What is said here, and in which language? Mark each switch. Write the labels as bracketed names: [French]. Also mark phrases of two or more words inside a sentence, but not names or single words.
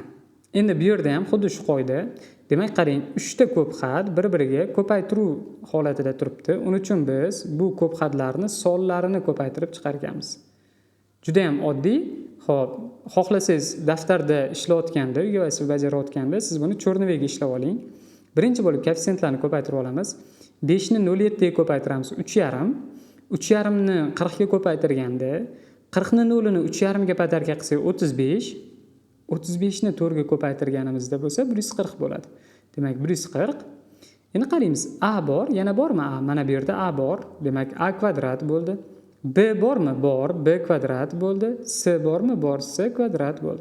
[Uzbek] Endi bu yerda ham xuddi shu qoida. Demak, qarang, 3 ta ko'p xat bir-biriga ko'paytiruv holatida turibdi. Uning uchun biz bu ko'p xatlarni sonlarini ko'paytirib chiqarganmiz. Juda ham oddiy. Xo'p, xohlasangiz daftarda ishlayotganda, uyga vazifa bajarayotganda siz buni cho'rnivaga ishlab oling. Birinchi bo'lib koeffitsiyentlarni ko'paytirib olamiz. 5 ni 0,7 ga ko'paytiramiz 3,5. 3,5 ni 40 ga ko'paytirganda 40 ni 0 ni 3,5 ga badarka qilsak 35. 35 ni 4 ga ko'paytirganimizda bo'lsa 140 bo'ladi. Demak, 140. Endi qaraymiz, a bor, yana bormi a? Mana bu yerda a bor. Demak, a kvadrat bo'ldi. B bormi? Bor. B kvadrat bo'ldi. C bormi? Bor. C kvadrat bo'ldi.